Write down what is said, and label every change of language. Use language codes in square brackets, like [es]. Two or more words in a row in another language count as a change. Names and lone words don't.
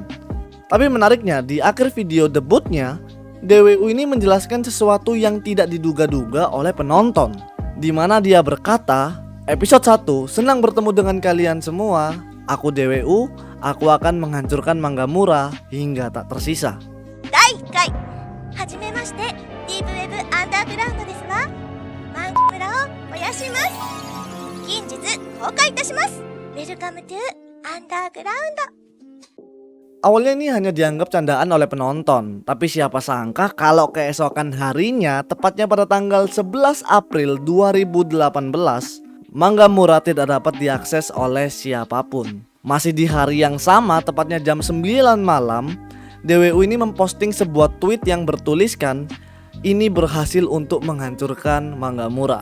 [id] Tapi menariknya, di akhir video debutnya, DWU ini menjelaskan sesuatu yang tidak diduga-duga oleh penonton, di mana dia berkata, "Episode 1, senang bertemu dengan kalian semua. Aku DWU, aku akan menghancurkan Mangamura hingga tak tersisa." [ja] 第1回はじめましてディープウェブアンダーグラウンドですわ。マン村を燃やします。近日公開いたします。 [en] Welcome to Underground. [id] Awalnya ini hanya dianggap candaan oleh penonton, tapi siapa sangka kalau keesokan harinya, tepatnya pada tanggal 11 April 2018, Mangamura tidak dapat diakses oleh siapapun. Masih di hari yang sama, tepatnya jam 9 malam, DWU ini memposting sebuah tweet yang bertuliskan, "Ini berhasil untuk menghancurkan Mangamura."